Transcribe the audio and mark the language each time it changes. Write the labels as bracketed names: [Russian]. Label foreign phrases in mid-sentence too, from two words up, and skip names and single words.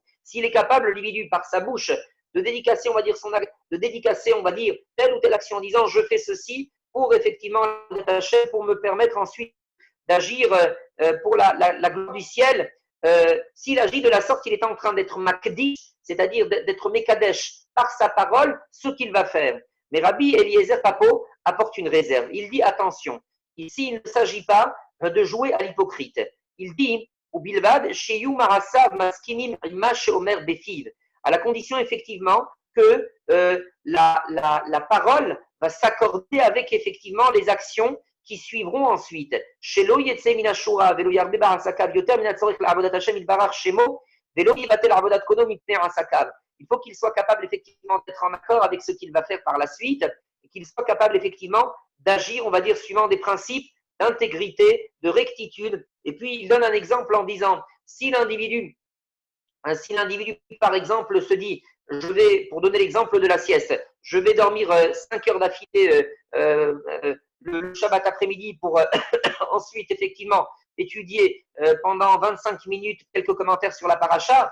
[French] S'il est capable, l'individu, par sa bouche, de dédicacer, on va dire, telle ou telle action en disant je fais ceci pour effectivement pour me permettre ensuite d'agir pour la gloire du ciel. S'il agit de la sorte, il est en train d'être makdish, c'est-à-dire d'être mekadesh par sa parole, ce qu'il va faire. Mais Rabbi Eliezer Papo apporte une réserve. Il dit attention, ici il ne s'agit pas de jouer à l'hypocrite. Il dit [Hebrew] או בלבד שיהיו מעשיו מסכימים עמו אומר בפיו, [French] à la condition effectivement que la parole va s'accorder avec effectivement les actions qui suivront ensuite. [Hebrew] שלא יצא מן השורה ולא ירבה בעסקיו יותר מן הצורך לעבודת השם יתברך שמו ולא יבטל עבודת קונו מפני עסקיו. [French] Il faut qu'il soit capable effectivement d'être en accord avec ce qu'il va faire par la suite et qu'il soit capable effectivement d'agir, on va dire, suivant des principes d'intégrité, de rectitude. Et puis, il donne un exemple en disant, si l'individu, par exemple, se dit, pour donner l'exemple de la sieste, je vais dormir 5 heures d'affilée le Shabbat après-midi pour ensuite, effectivement, étudier pendant 25 minutes quelques commentaires sur la paracha.